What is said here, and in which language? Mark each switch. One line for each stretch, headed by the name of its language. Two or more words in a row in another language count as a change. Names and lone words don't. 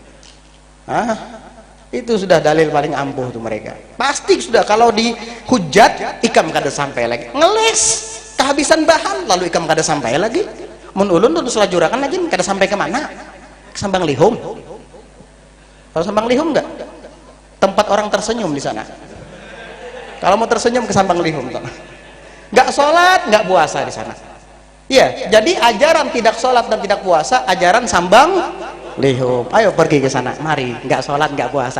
Indonesian: Itu sudah dalil paling ampuh tuh mereka.
Banjar: Pasti sudah kalau dihujat ikam kada sampai lagi. Ngeles, kehabisan bahan lalu ikam kada sampai lagi. Mun ulun tuh selajurakan lagi kada sampai ke mana?
Indonesian: Ke Sambang Lihum. Kalau Sambang Lihum enggak? Tempat orang tersenyum di sana. Kalau mau tersenyum ke Sambang Lihum tuh. Enggak sholat, enggak puasa di sana. Ya, jadi ajaran tidak sholat dan tidak puasa, ajaran Sambang Lihum. Ayo pergi ke sana, mari. Nggak sholat, nggak puasa.